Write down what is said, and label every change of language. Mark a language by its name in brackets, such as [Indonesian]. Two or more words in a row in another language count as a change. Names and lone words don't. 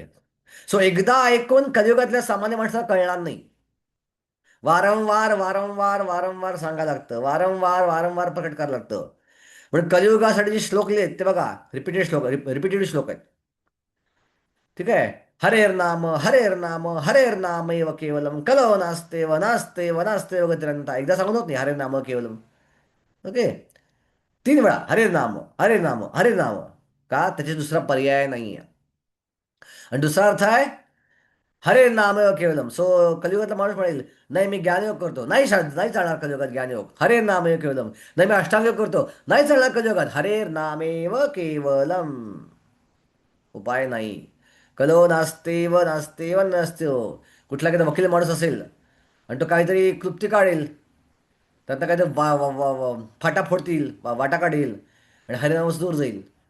[Marathi] सो एकदा ऐकून कलियुगातल्या सामान्य माणसाला कळणार नाही. वारंवार वारंवार वारंवार सांगायला लागतं, वारंवार वारंवार प्रकट करायला लागतं. पण कलियुगासाठी जे श्लोक लिहिलेत ते बघा, रिपिटेड श्लोक आहेत. ठीक आहे. [Sanskrit] हरेर्नाम केवलम कलो नास्ते गतिरंता. [Marathi] एकदा सांगून होत नाही [Sanskrit] हरेर्नाम केवलम. [Marathi] ओके. 3 वेळा [Sanskrit] हरे नाम. [Marathi] का? त्याचे दुसरा पर्याय नाही आहे. आणि दुसरा अर्थ आहे [Sanskrit] हरे नाम केवलम. [Marathi] सो कलियुगातला माणूस म्हणेल नाही मी ज्ञानयोग करतो, नाही चालणार कलियुगात ज्ञानयोग, [Sanskrit] हरे नाम केवलम. [Marathi] नाही मी अष्टांग करतो, नाही चालणार कलियुगात, [Sanskrit] हरे नामेव केवलम. [Marathi] उपाय नाही. नास्तेव नसतो. कुठला काही वकील माणूस असेल आणि तो काहीतरी क्लुप्ती काढेल, त्यातनं काहीतरी फाटा फोडतील, वाटा काढेल आणि हरिनामच दूर जाईल.